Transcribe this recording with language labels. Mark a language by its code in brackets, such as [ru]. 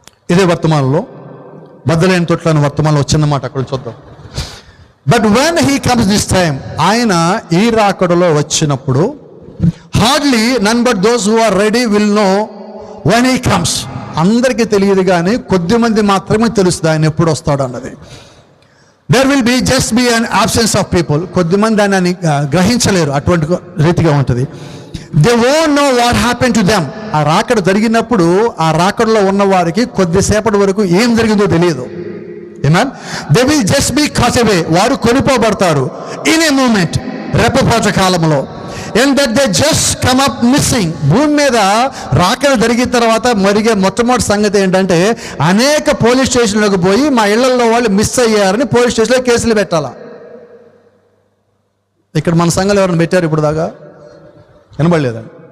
[te] ఇదే వర్తమానంలో బద్దలైన తొట్లని వర్తమానంలో వచ్చిందన్నమాట. అక్కడ చూద్దాం. [en] but when he comes this time, [te] ఆయన ఈ రాకడలో వచ్చినప్పుడు, [en] Hardly none but those who are ready will know when he comes. [te] అందరికీ తెలియదు కానీ కొద్ది మంది మాత్రమే తెలుస్తుంది ఆయన ఎప్పుడు వస్తాడు అన్నది. [en] There will be just be an absence of people. [te] కొద్దిమంది దాన్ని గ్రహించలేరు, అటువంటి రీతిగా ఉంటుంది. [en] They won't know what happened to them. [te] ఆ రాకడ జరిగినప్పుడు ఆ రాకడలో ఉన్న వారికి కొద్దిసేపటి వరకు ఏం జరిగిందో తెలియదు. [en] Amen. They will just be caught away. [te] వారు కొనిపోబడతారు [en] in a moment, [te] రెప్పపాటు కాలంలో. [en] And that they just come up missing. [te] భూమి మీద రాకడ జరిగిన తర్వాత మరిగే మొట్టమొదటి సంగతి ఏంటంటే అనేక పోలీస్ స్టేషన్లకు పోయి మా ఇళ్లలో వాళ్ళు మిస్ అయ్యారని పోలీస్ స్టేషన్లో కేసులు పెట్టాలా. ఇక్కడ మన సంఘాలు ఎవరైనా పెట్టారు ఇప్పుడు దాకా? వినబడలేదండి.